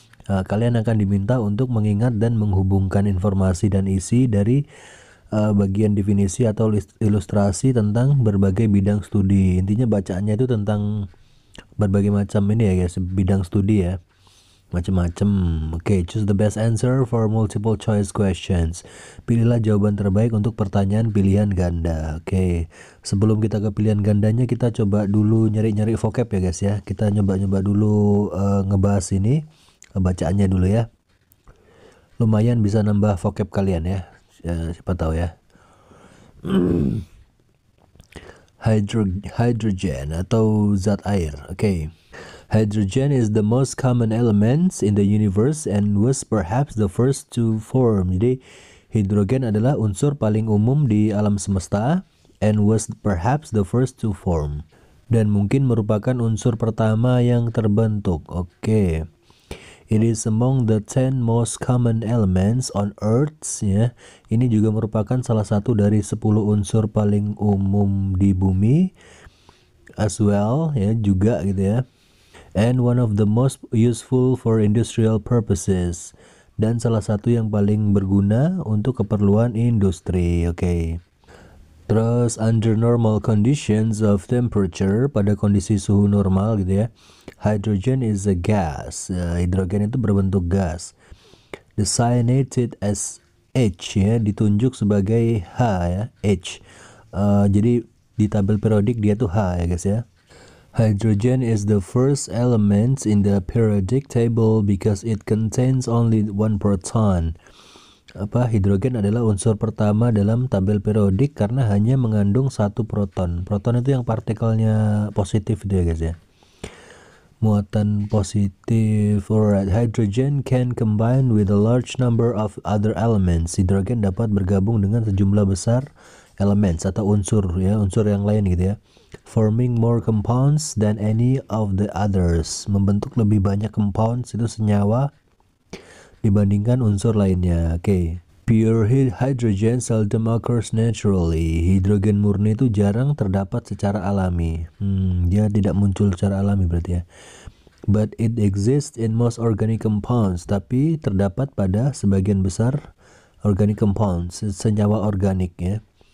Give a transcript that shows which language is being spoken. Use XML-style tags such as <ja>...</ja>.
<id>Kalian akan diminta untuk mengingat dan menghubungkan informasi dan isi dari bagian definisi atau ilustrasi tentang berbagai bidang studi. Intinya bacaannya itu tentang berbagai macam ini ya guys, bidang studi ya, macam-macam.</id> <en>Oke, choose the best answer for multiple choice questions.</en> <id>Pilihlah jawaban terbaik untuk pertanyaan pilihan ganda. Oke, sebelum kita ke pilihan gandanya, kita coba dulu nyari-nyari vocab ya guys ya. Kita nyoba-nyoba dulu ngebahas ini bacaannya dulu ya. Lumayan bisa nambah vocab kalian ya, siapa tahu ya. Hydrogen atau zat air. Oke.</id> <en>Hydrogen is the most common element in the universe and was perhaps the first to form.</en> <id>Jadi hidrogen adalah unsur paling umum di alam semesta</id> <en>and was perhaps the first to form.</en> <id>Dan mungkin merupakan unsur pertama yang terbentuk. Oke.</id> <en>It is among the 10 most common elements on Earth ya.</en> <id>Ini juga merupakan salah satu dari 10 unsur paling umum di bumi</id> <en>as well</en> <id>ya, juga gitu ya.</id> <en>And one of the most useful for industrial purposes,</en> <id>dan salah satu yang paling berguna untuk keperluan industri. Oke. Terus</id> <en>under normal conditions of temperature,</en> <id>pada kondisi suhu normal gitu ya,</id> <en>hydrogen is a gas.</en> <id>Hidrogen itu berbentuk gas.</id> <en>Designated as H</en> <id>ya, ditunjuk sebagai H ya, H. Jadi di tabel periodik dia tuh H ya guys ya.</id> <en>Hydrogen is the first element in the periodic table because it contains only one proton.</en> <id>Hidrogen adalah unsur pertama dalam tabel periodik karena hanya mengandung satu proton. Proton itu yang partikelnya positif itu ya guys ya, muatan positif.</id> <en>Alright, hydrogen can combine with a large number of other elements.</en> <id>Hidrogen dapat bergabung dengan sejumlah besar elements atau unsur ya, unsur yang lain gitu ya,</id> <en>forming more compounds than any of the others.</en> <id>Membentuk lebih banyak compounds, itu senyawa, dibandingkan unsur lainnya. Oke.</id> <en>Pure hydrogen seldom occurs naturally.</en> <id>Hidrogen murni itu jarang terdapat secara alami. Dia tidak muncul secara alami berarti ya.</id> <en>But it exists in most organic compounds.</en> <id>Tapi terdapat pada sebagian besar organic compounds, senyawa organik ya.</id>